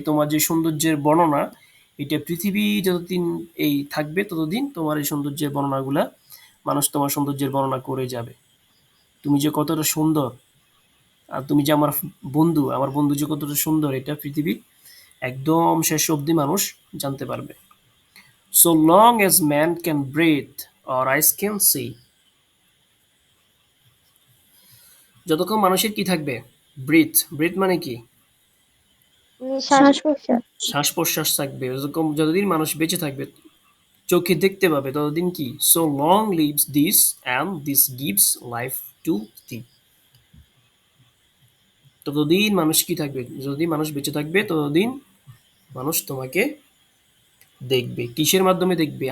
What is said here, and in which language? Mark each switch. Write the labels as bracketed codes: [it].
[bn] তোমার যে সৌন্দর্যের বর্ণনা, এটা পৃথিবী যতদিন এই থাকবে ততদিন তোমার এই সৌন্দর্যের বর্ণনাগুলা মানুষ তোমার সৌন্দর্যের বর্ণনা করে যাবে। তুমি যে কতটা সুন্দর, আর তুমি যে আমার বন্ধু যে কতটা সুন্দর, এটা পৃথিবী একদম শেষ অবধি মানুষ জানতে পারবে। [en] So long as man can breathe or eyes can see, [bn] যতক্ষণ মানুষের কি থাকবে, ব্রিথ মানে কি, শ্বাস শ্বাস প্রশ্বাস। শ্বাস প্রশ্বাস থাকবে, যতদিন মানুষ বেঁচে থাকবে, চোখে দেখতে পাবে, ততদিন কি, [en] so long lives this and this gives life to thee, [bn] ততদিন মানুষ কি থাকবে, যতদিন মানুষ বেঁচে থাকবে ততদিন মানুষ তোমাকে দেখবে। কিসের মাধ্যমে দেখবে?